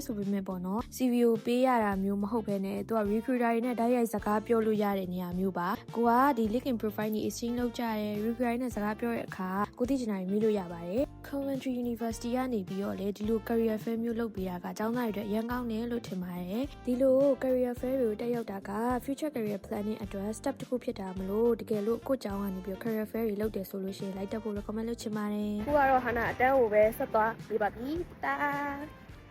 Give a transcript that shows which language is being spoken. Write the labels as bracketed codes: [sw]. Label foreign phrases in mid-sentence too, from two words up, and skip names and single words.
[my] ဆိုပေမဲ့ပေါ့နော် CV ကိုပေးရတာမျိုးမဟုတ်ဘဲနဲ့သူက recruiter တွေနဲ့တိုက်ရိုက်စကားပြောလို့ရတဲ့နေရာမျိုးပါကိုကဒီ LinkedIn profile တွေ exchange လုပ်ကြရဲ recruiter နဲ့စကားပြောတဲ့အခါကိုသိချင်တာတွေမေးလို့ရပါတယ် Coventry University ကနေပြီးတော့လေဒီလို [en] Career Fair [my] မျိုးလုပ်ပေးတာကကျောင်းသားတွေအတွက်အရန်ကောင်းတယ်လို့ထင်ပါတယ်ဒီလို [en] Career Fair [my] ကိုတက်ရောက်တာက [en] future career planning [my] အတွက် step တစ်ခုဖြစ်တာမလို့တကယ်လို့ကိုကျောင်းကနေပြီး [en] Career Fair [my] တွေလုပ်တယ်ဆိုလို့ရှိရင်လိုက်တက်ဖို့ recommend လုပ်ချင်ပါတယ် ခုကတော့ Hana အတန်းကိုပဲဆက်သွားပြပါပြီတာ